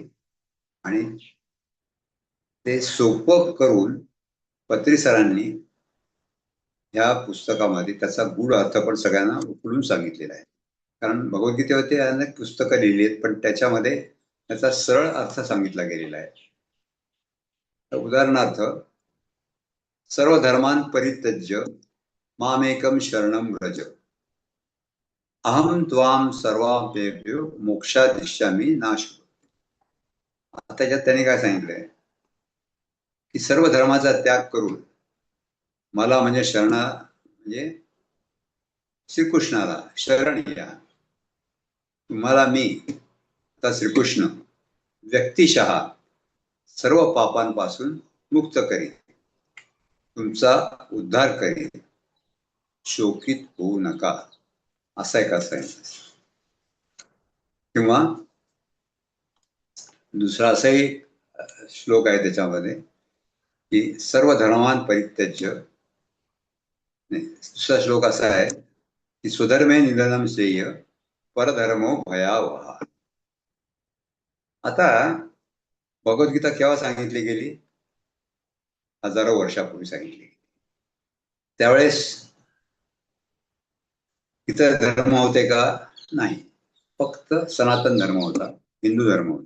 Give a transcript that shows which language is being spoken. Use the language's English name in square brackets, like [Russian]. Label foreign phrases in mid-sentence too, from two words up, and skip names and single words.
[Marathi] आणि ते सोपं करून पत्री सरांनी या पुस्तकामध्ये त्याचा गूढ अर्थ पण सगळ्यांना उकळून सांगितलेला आहे. कारण भगवद्गीतेवरती अनेक पुस्तकं लिहिली आहेत पण त्याच्यामध्ये त्याचा सरळ अर्थ सांगितला गेलेला आहे. [Sanskrit] उदाहरणार्थ, सर्व धर्मान परित्यज्य मामेकम शरणम व्रज अहम त्वाम सर्वापेभ्यो मोक्षादिष्यामी नाश. [Marathi] आता त्याच्यात त्याने काय सांगितलंय की सर्व धर्माचा त्याग करून मला म्हणजे म्हणजे श्रीकृष्णाला शरण या. तुम्हाला मी आता श्रीकृष्ण व्यक्तिशः सर्व पापांपासून मुक्त करीन, तुमचा उद्धार करीन, शोकित होऊ नका, असा एक असा आहे. किंवा दुसरा असाही श्लोक आहे त्याच्यामध्ये की [Sanskrit] सर्व धर्मान परित्यज्य. [Marathi] दुसरा श्लोक असा आहे की [Sanskrit] स्वधर्मे निधनम श्रेय परधर्मो भयावहा. [Marathi] आता भगवद्गीता केव्हा सांगितली गेली? हजारो वर्षापूर्वी सांगितली गेली. त्यावेळेस इतर धर्म होते का? नाही, फक्त सनातन धर्म होता, हिंदू धर्म होता.